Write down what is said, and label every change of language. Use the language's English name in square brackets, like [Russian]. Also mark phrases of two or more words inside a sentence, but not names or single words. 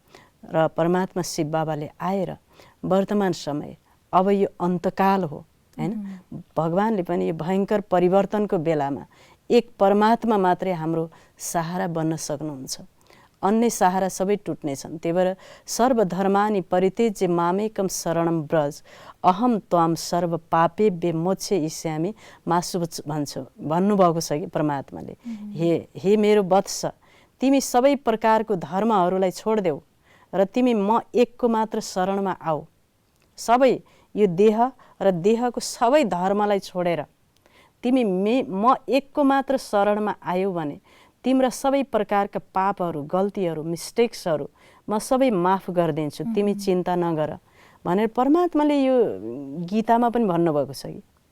[Nepali] र परमात्मा शिव बाबाले आएर वर्तमान समय अब यो अन्तकाल हो, हैन। भगवानले पनि यो भयङ्कर परिवर्तनको बेलामा एक परमात्मा मात्रै हाम्रो सहारा बन्न सक्नुहुन्छ, अन्य सहारा सबै टुट्नेछन्। [Sanskrit] त्यही भएर सर्वधर्मानि परित्यज्य मामेकं शरणं व्रज अहम त्वाम सर्व पापेभ्य मोक्ष इष्यामि मा शुभ [Nepali] भन्नुभएको छ कि परमात्माले। हे मेरो वत्स, तिमी सबै प्रकारको धर्महरूलाई छोडिदेऊ र तिमी म एकको मात्र शरणमा आऊ। सबै यो देह र देहको सबै धर्मलाई छोडेर तिमी म एकको मात्र शरणमा आयौ भने तिम्रा सबै प्रकारका पापहरू, गल्तीहरू, मिस्टेक्सहरू म सबै माफ गरिदिन्छु, तिमी चिन्ता नगर भनेर परमात्माले यो गीतामा पनि भन्नुभएको छ कि।